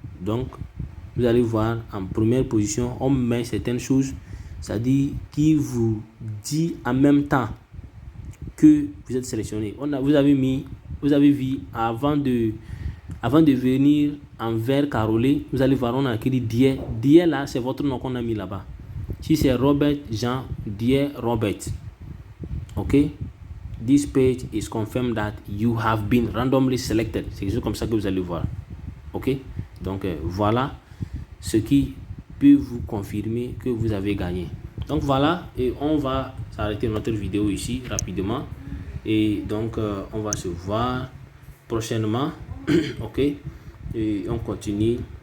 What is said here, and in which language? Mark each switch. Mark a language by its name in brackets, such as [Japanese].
[French] Donc vous allez voir en première position, on met certaines choses, c'est-à-dire qui vous dit en même temps que vous êtes sélectionné. Vous avez vu avant de venir en vert carolé, vous allez voir on a écrit Dier. Dier là, c'est votre nom qu'on a mis là-bas. Si c'est Robert Jean, Dier Robert. Ok. [English] This page is confirmed that you have been randomly selected. [French] C'est quelque chose comme ça que vous allez voir. Ok. Donc voilà ce qui peut vous confirmer que vous avez gagné. Donc voilà, et on va s'arrêter notre vidéo ici rapidement. Et donc on va se voir prochainement. Ok. Et on continue